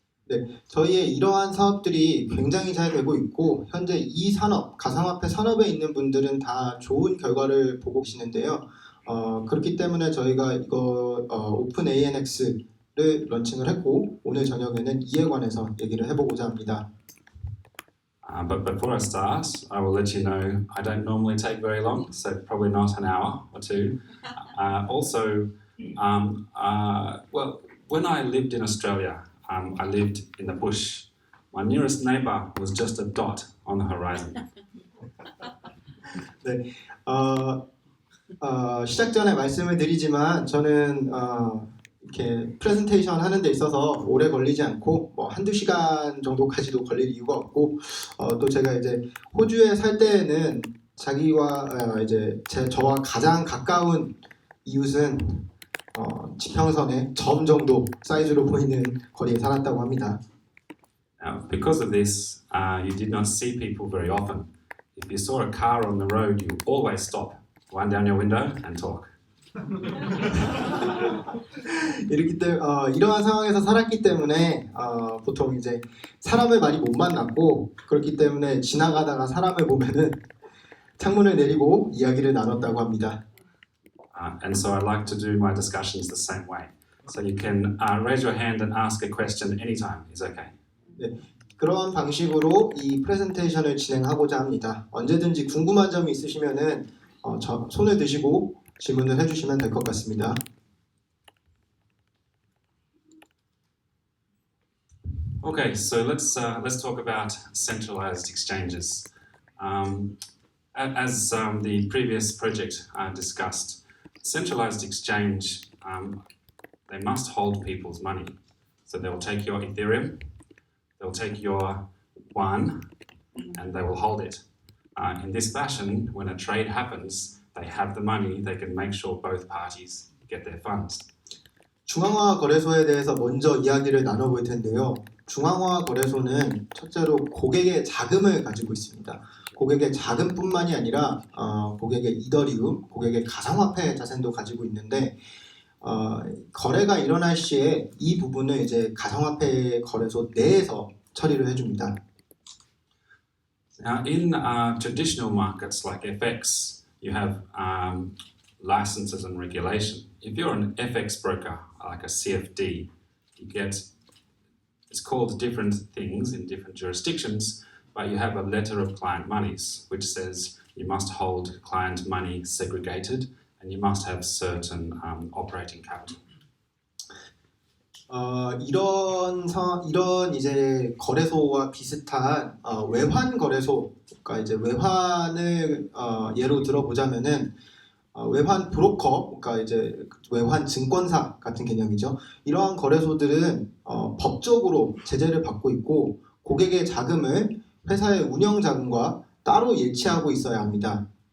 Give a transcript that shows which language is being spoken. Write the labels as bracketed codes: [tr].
[ko] 네, 저희의 이러한 사업들이 굉장히 잘 되고 있고 현재 이 산업, 가상화폐 산업에 있는 분들은 다 좋은 결과를 보고 계시는데요. 그렇기 때문에 저희가 이거 OpenANX를 런칭을 했고 오늘 저녁에는 이에 관해서 얘기를 해보고자 합니다. [en] But before I start, I will let you know I don't normally take very long, so probably not an hour or two. Well, when I lived in Australia, I lived in the bush. My nearest neighbor was just a dot on the horizon. [ko] 네, 시작 전에 말씀을 드리지만 저는 이렇게 프레젠테이션 하는 데 있어서 오래 걸리지 않고 뭐 한두 시간 정도까지도 걸릴 이유가 없고 또 제가 이제 호주에 살 때에는 자기와 이제 저와 가장 가까운 이웃은 지평선의 점 정도 사이즈로 보이는 거리에 살았다고 합니다. [en] Now, because of this, you did not see people very often. If you saw a car on the road, you always stop, wind down your window, and talk. [ko] 이렇기 때문에 이러한 상황에서 살았기 때문에 보통 이제 사람을 많이 못 만났고 그렇기 때문에 지나가다가 사람을 보면은 창문을 내리고 이야기를 나눴다고 합니다. [en] And so I like to do my discussions the same way. So you can raise your hand and ask a question anytime. It's okay. [ko] 네, 그런 방식으로 이 프레젠테이션을 진행하고자 합니다. 언제든지 궁금한 점이 있으시면은 손을 드시고 질문을 해주시면 될 것 같습니다. [en] Okay, so let's talk about centralized exchanges. As the previous project discussed, centralized exchange they must hold people's money. So they will take your Ethereum, they'll take your one, and they will hold it. In this fashion, when a trade happens, they have the money, they can make sure both parties get their funds. [ko] 중앙화 거래소에 대해서 먼저 이야기를 나눠볼 텐데요. 중앙화 거래소는 첫째로 고객의 자금을 가지고 있습니다. 고객의 자금뿐만이 아니라 고객의 이더리움, 고객의 가상화폐 자산도 가지고 있는데 거래가 일어날 시에 이 부분을 이제 가상화폐 거래소 내에서 처리를 해줍니다. [en] Now, in traditional markets like FX, you have licenses and regulation. If you're an FX broker, like a CFD, you get, it's called different things in different jurisdictions, but you have a letter of client monies, which says you must hold client money segregated and you must have certain operating capital. [ko] 이런 이제 거래소와 비슷한 외환 거래소, 그러니까 이제 외환을 예로 들어보자면은 외환 브로커, 그러니까 이제 외환 증권사 같은 개념이죠. 이러한 거래소들은 법적으로 제재를 받고 있고 고객의 자금을 회사의 운영 자금과 따로 예치하고 있어야 합니다.